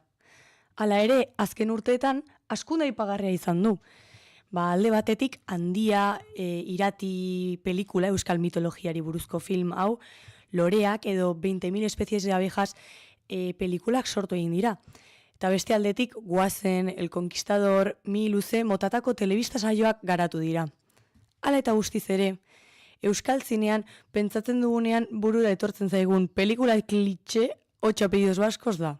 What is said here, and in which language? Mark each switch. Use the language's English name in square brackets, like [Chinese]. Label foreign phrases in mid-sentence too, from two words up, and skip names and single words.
[Basque] Hala ere, azken urteetan, hazkunde aipagarria izan du. Alde batetik, Handia irati pelikula, euskal mitologiari buruzko film hau, Loreak edo 20.000 especies de abejas pelikulak sortu egin dira. Eta beste aldetik, Goazen, El Conquistador, Mi luze motatako telebista saioak garatu dira. Hala eta guztiz ere, euskal zinean pentsatzen dugunean burura etortzen zaigun pelikula klitxe 8 apellidos vascos da.